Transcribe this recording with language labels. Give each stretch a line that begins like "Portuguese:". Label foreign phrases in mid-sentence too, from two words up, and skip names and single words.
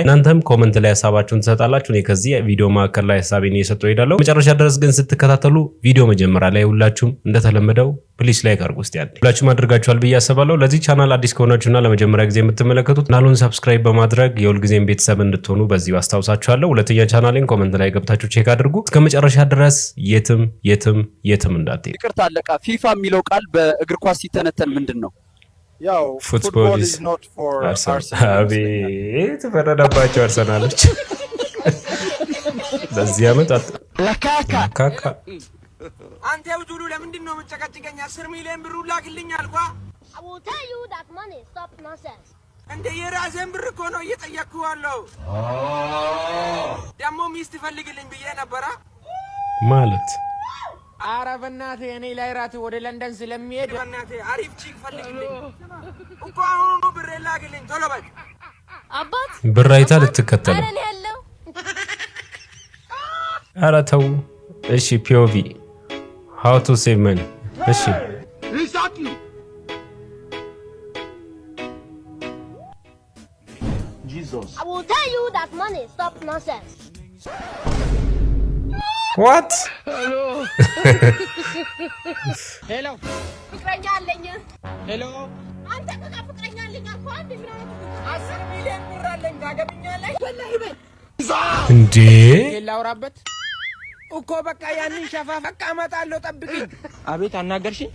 Amharic: እናንተም ኮሜንት ላይ ሐሳባችሁን ትሰጣላችሁ። እኔ ከዚህ ቪዲዮ ማዕከል ላይ ሐሳቤን እየሰጠሁ እሄዳለሁ። መጨረሻ ድረስ ግን ስትከታተሉ ቪዲዮ መጀመሪያ ላይ ሁላችሁም እንደተለመደው
English: please like
Amharic: አድርጉ። እስቲ አንዴ ሁላችሁም አድርጋችኋል ብዬ አስባለሁ። ለዚህ ቻናል አዲስ ከሆናችሁና ለመጀመሪያ ጊዜ የምትመለከቱት ቻናሉን ሰብስክራይብ በማድረግ የሁልጊዜም ቤተሰብ እንድትሆኑ በዚህ አስታውሳችኋለሁ። ሁለተኛ ቻናሌን ኮሜንት ላይ ገብታችሁ ቼክ አድርጉ። እስከመጨረሻ ድረስ የትም እንዳትሄዱ። ይቅርታ አለቃ ፊፋ የሚለው ቃል በእግር ኳስ ሲተነተን ምንድነው? ያው
English: football is not for Arsenal።
Amharic: አቤት ፈረደባቸው አርሰናሎች። ለዚህ አመት ካካ አንተ ውዱሉ ለምንድን ነው መጨቃጨቀኛ? 10 ሚሊዮን ብር ላክልኝ አልኳ።
English: I will tell you that money stop nonsense።
Amharic: እንደ የራሴን ብር እኮ ነው እየጠየቅኩህ ያለው። ደግሞ ሚስት ፈልግልኝ ብዬ ነበራ ማለት ኧረ በእናትህ እኔ ላይ ራት ወደ ለንደን ስለሚሄድ በእናትህ አሪፍ ቺክ ፈልግልኝ እኮ አሁን ብር ላክልኝ ቶሎ በል። አባት ብር አይታ ልትከተለው ኧረ ተው እሺ።
English: POV how to save money
Amharic: እሺ
English: Jesus. I will tell you that money stop nonsense። what
Amharic: ሄሎ ፍቅረኛ አለኝ። ሄሎ አንተ ፍቅረኛ አለኝ አልኩህ። አንዴ ምን 10 ሚሊዮን ብር አለኝ ታገብኛለህ? ወላሂ በል እንዴ ላውራበት እኮ በቃ ያንን ሸፋፋ በቃ እመጣለሁ ጠብቂኝ። አቤት አናገርሽኝ?